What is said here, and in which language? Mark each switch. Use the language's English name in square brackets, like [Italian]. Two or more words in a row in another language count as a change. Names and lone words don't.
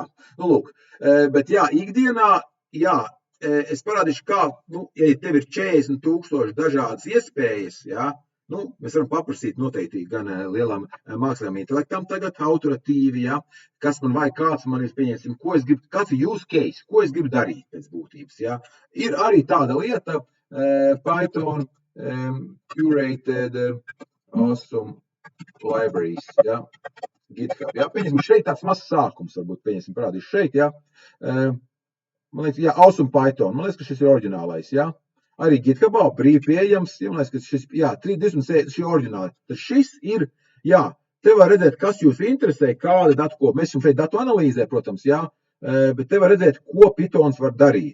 [Latvian] Lūk, bet jā, ikdienā, jā, es parādīšu, kā, ja tev ir 40,000 dažādas iespējas, jā, mēs varam paprasīt noteikti gan lielam mākslīgam intelektam tagad, autoritīvi, jā, kas man vajag, kāds man ir, pieņemsim, ko es gribu, kāds ir [English] use case, [Latvian] ko es gribu darīt pēc būtības, jā. Ir arī tāda lieta, [English] Python curated awesome libraries, [Latvian] jā. GitHub, jā. Pieņemsim, šeit tāds mazs sākums, varbūt, pieņemsim, parādīšu šeit, jā. Man liekas, jā, Awesome Python, man liekas, ka šis ir oriģinālais, jā. Arī GitHubā brīvi pieejams, jā, man liekas, ka šis, jā, 3.26 šī oriģināli. Tad šis ir, jā, te var redzēt, kas jūs interesē, kāda datu, ko mēs jums šeit datu analīzē, protams, jā, bet te var redzēt, ko Pythons var darīt.